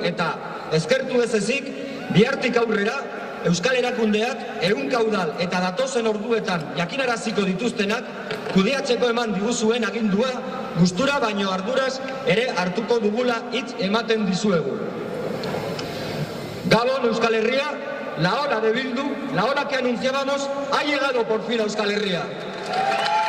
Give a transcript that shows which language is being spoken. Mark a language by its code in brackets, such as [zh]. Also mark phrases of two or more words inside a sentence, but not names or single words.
[eu] Eta eskertu ez ezik, bihartik aurrera Euskal Erakundeak ehunkaudal eta datozen orduetan jakinaraziko dituztenak kudeatzeko eman diguzuen agindua gustura baino arduraz ere hartuko dugula hitz ematen dizuegu. Gabon Euskal Herria, [es] la hora de Bildu, la hora que anunciábamos, ha llegado por fin a Euskal Herria.